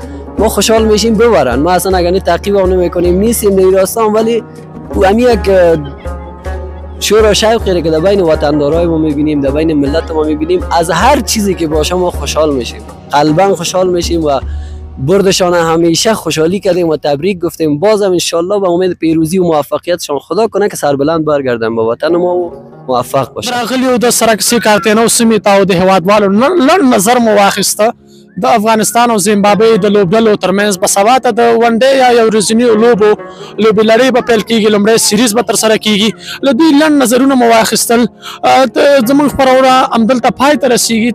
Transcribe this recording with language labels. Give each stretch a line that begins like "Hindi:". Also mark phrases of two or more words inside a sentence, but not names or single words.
Persian: ما خوشحال میشیم ببرن، ما اصلا اگر تعقیب هم نمیکنیم، نیستیم در راستان، ولی امی یک شور و شوقی که در بین وطندارای ما میبینیم، در بین ملت ما میبینیم، از هر چیزی که باشه ما خوشحال میشیم، قلبا خوشحال میشیم و بردشان همیشه خوشحالی کردیم و تبریک گفتیم. بازم انشالله به امید پیروزی و موفقیتشان خدا کنه که سربلند برگردن به وطن ما و موفق باشن.
Pashto: راغلیو د سره کسې کارتینو سیمې ته او د هیوادوالو لنډ نظر مو واخیسته د افغانستان او زیمبابوې د لوبډلو ترمنځ به سبا ته د ونډې یا یو ورځنیو لوبې لړۍ به پیل کېږي، لومړی سیریز به ترسره کېږي. له دوی لنډ نظرونه مو واخیستل. زموږ خپرونه همدلته پای ته رسېږي.